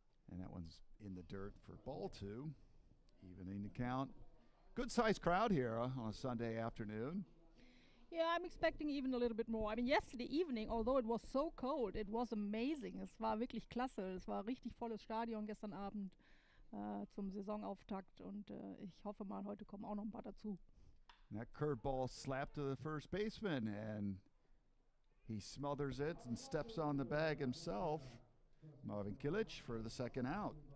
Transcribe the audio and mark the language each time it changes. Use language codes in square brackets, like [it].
[en] And that one's in the dirt for ball 2, evening the count. Good-sized crowd here on a Sunday afternoon. Yeah, I'm expecting even a little bit more. I mean, yesterday evening, although it was so cold, it was amazing. [de] Es war wirklich klasse. Es war richtig volles Stadion gestern Abend zum Saisonauftakt. Und ich hoffe mal, heute kommen auch noch ein paar dazu. [en] And that curveball slapped to the first baseman, and he smothers it and steps on the bag himself. Marvin Kilic for the second out.